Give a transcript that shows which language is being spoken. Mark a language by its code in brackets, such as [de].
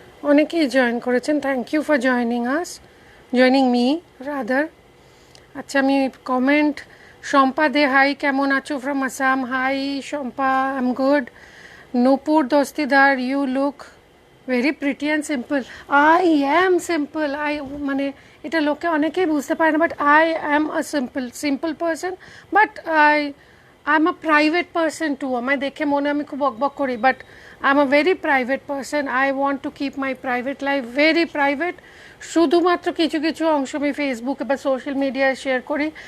[bn] অনেকেই জয়েন করেছেন, [en] Thank you for joining me rather. [bn] আচ্ছা, আমি কমেন্ট, শম্পা দে, হাই, কেমন আছো from Assam? High Shampa, [en] I am good. Nupur Dostidar, you look very pretty and simple. I am simple. [bn] মানে এটা লোকে অনেকেই বুঝতে পারে না, [en] But I am a simple person, but I am a private person too. [bn] আমায় দেখে মনে আমি খুব বকবক করি, [en] But I am a very private person. I want to keep my private life very private. [bn] শুধুমাত্র কিছু কিছু অংশ আমি ফেসবুকে বা সোশ্যাল মিডিয়ায় শেয়ার করি।